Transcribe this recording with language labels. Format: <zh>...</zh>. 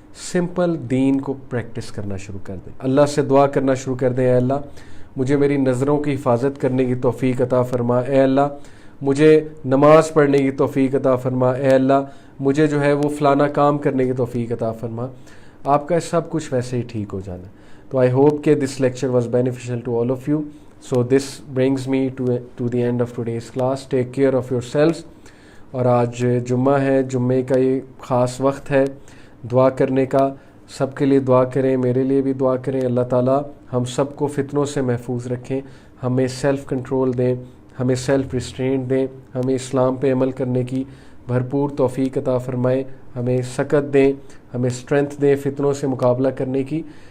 <ur>Simple دین کو practice کرنا شروع کر دیں. اللہ سے دعا کرنا شروع کر دیں, اے اللہ مجھے میری نظروں کی حفاظت کرنے کی توفیق عطا فرما. اے اللہ مجھے نماز پڑھنے کی توفیق عطا فرما. اے اللہ مجھے جو ہے وہ فلانا کام کرنے کی توفیق عطا فرما. آپ کا سب کچھ ویسے ہی ٹھیک ہو جانا ہے.</ur> <en>تو I hope کہ this lecture was beneficial to all of you. So this brings me to the end of today's class. Take care of yourselves.</en> <ur>اور آج جمعہ ہے, جمعے کا یہ خاص وقت ہے دعا کرنے کا. سب کے لیے دعا کریں, میرے لیے بھی دعا کریں. اللہ تعالیٰ ہم سب کو فتنوں سے محفوظ رکھیں, ہمیں سیلف کنٹرول دیں, ہمیں سیلف ریسٹرینٹ دیں, ہمیں اسلام پہ عمل کرنے کی بھرپور توفیق عطا فرمائیں, ہمیں سکت دیں, ہمیں اسٹرینتھ دیں فتنوں سے مقابلہ کرنے کی.</ur>